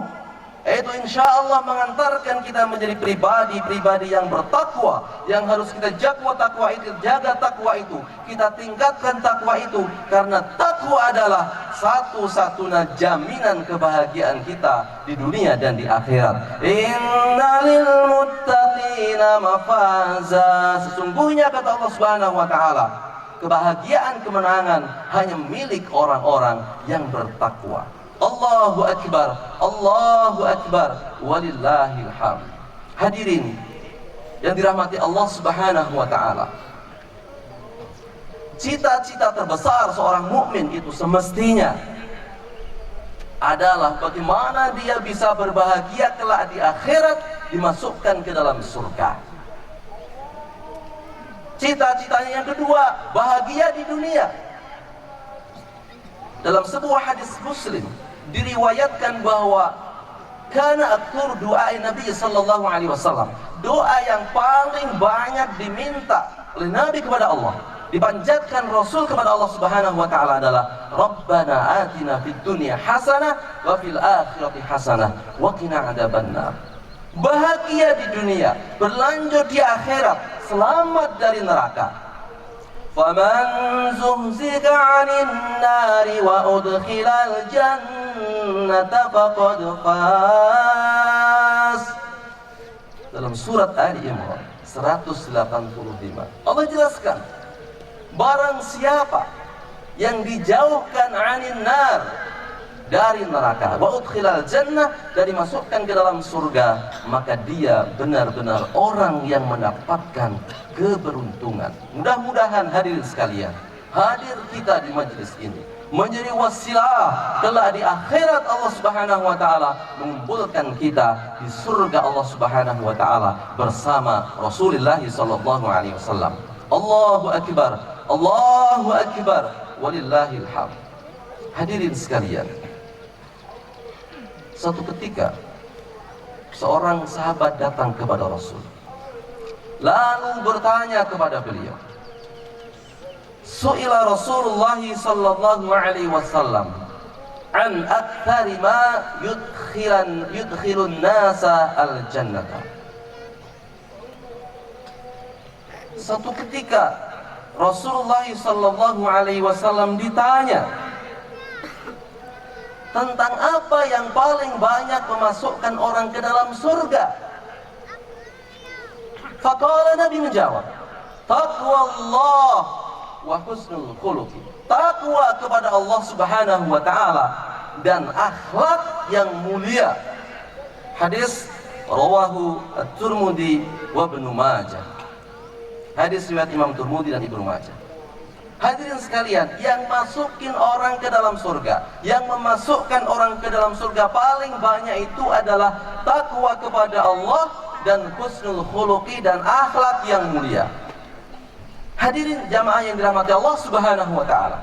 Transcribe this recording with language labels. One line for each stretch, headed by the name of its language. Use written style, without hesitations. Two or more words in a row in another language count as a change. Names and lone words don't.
Indonesian: Itu
Arabic: إن شاء الله
Indonesian: mengantarkan kita menjadi pribadi-pribadi yang bertakwa, yang harus kita jaga takwa itu, kita tingkatkan takwa itu, karena takwa adalah satu-satunya jaminan kebahagiaan kita di dunia dan di akhirat.
Arabic: إن للمتقين مفازا,
Indonesian: sesungguhnya kata
Arabic: الله سبحانه وتعالى,
Indonesian: kebahagiaan, kemenangan hanya milik orang-orang yang bertakwa.
Arabic: الله أكبر، الله أكبر، ولله الحمد.
Indonesian: Hadirin yang dirahmati
Arabic: الله سبحانه وتعالى,
Indonesian: cita-cita terbesar seorang mukmin itu semestinya adalah bagaimana dia bisa berbahagia kelak di akhirat, dimasukkan ke dalam surga. Cita-citanya yang kedua, bahagia di dunia. Dalam sebuah hadis Muslim diriwayatkan bahwa
Arabic: كان أكثر
Indonesian: doa Nabi
Arabic: صلى الله عليه وسلم,
Indonesian: doa yang paling banyak diminta oleh Nabi kepada Allah, dipanjatkan Rasul kepada
Arabic: الله سبحانه وتعالى
Indonesian: adalah
Arabic: ربنا آتنا في الدنيا حسنة وفي الآخرة حسنة وقنا عذاب النار.
Indonesian: Bahagia di dunia, berlanjut di akhirat, selamat dari neraka.
Arabic: فمن زحزح عن النار وأدخل الجنة فقد فاز.
Indonesian: Dalam surat Ali Imran 185 Allah jelaskan, barang siapa yang dijauhkan
Arabic: عن النار,
Indonesian: dari neraka,
Arabic: وأدخل الجنة,
Indonesian: dari masukkan ke dalam surga, maka dia benar-benar orang yang mendapatkan keberuntungan. Mudah-mudahan hadirin sekalian, hadir kita di majelis ini menjadi wasilah kelak di akhirat
Arabic: الله سبحانه وتعالى
Indonesian: mengumpulkan kita di surga
Arabic: الله سبحانه وتعالى
Indonesian: bersama Rasulullah
Arabic: صلى الله عليه وسلم. الله أكبر، الله أكبر، ولله الحمد.
Indonesian: Hadirin sekalian, suatu ketika seorang sahabat datang kepada Rasul, lalu bertanya kepada beliau.
Arabic: سئل رسول الله صلى الله عليه وسلم عن أكثر ما يدخل الناس الجنة.
Indonesian: Suatu ketika Rasulullah
Arabic: صلى الله عليه وسلم
Indonesian: ditanya tentang apa yang paling banyak memasukkan orang ke dalam surga.
Arabic: فقال,
Indonesian: Nabi menjawab,
Arabic: تقوى الله وحسن الخلق.
Indonesian: Takwa kepada
Arabic: الله سبحانه وتعالى
Indonesian: dan akhlak yang mulia.
Arabic: حديث رواه الترمذي وابن ماجه.
Indonesian: Hadis riwayat Imam Tirmidzi dan Ibnu Majah. Hadirin sekalian, yang masukin orang ke dalam surga, yang memasukkan orang ke dalam surga paling banyak itu adalah takwa kepada Allah dan
Arabic: حسن الخلق
Indonesian: dan akhlak yang mulia. Hadirin jamaah yang dirahmati
Arabic: الله سبحانه وتعالى.